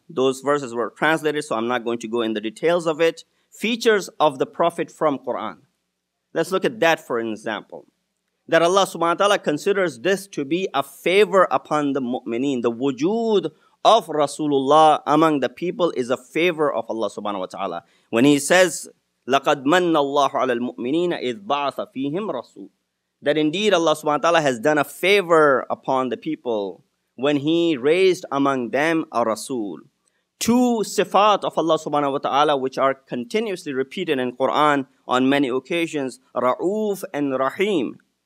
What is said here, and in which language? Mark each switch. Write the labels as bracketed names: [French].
[English] Those verses were translated, so I'm not going to go in the details of it. Features of the Prophet from Quran. Let's look at that for an example. That Allah subhanahu wa ta'ala considers this to be a favor upon the mu'mineen. The wujud of Rasulullah among the people is a favor of Allah subhanahu wa ta'ala. When he says, [Arabic] لَقَدْ مَنَّ اللَّهُ عَلَى الْمُؤْمِنِينَ إِذْ بَعَثَ فِيهِمْ رَسُولٌ. [English] That indeed Allah subhanahu wa ta'ala has done a favor upon the people when he raised among them a Rasul. Two sifat of Allah subhanahu wa ta'ala which are continuously repeated in Quran on many occasions, Ra'uf and Rahim.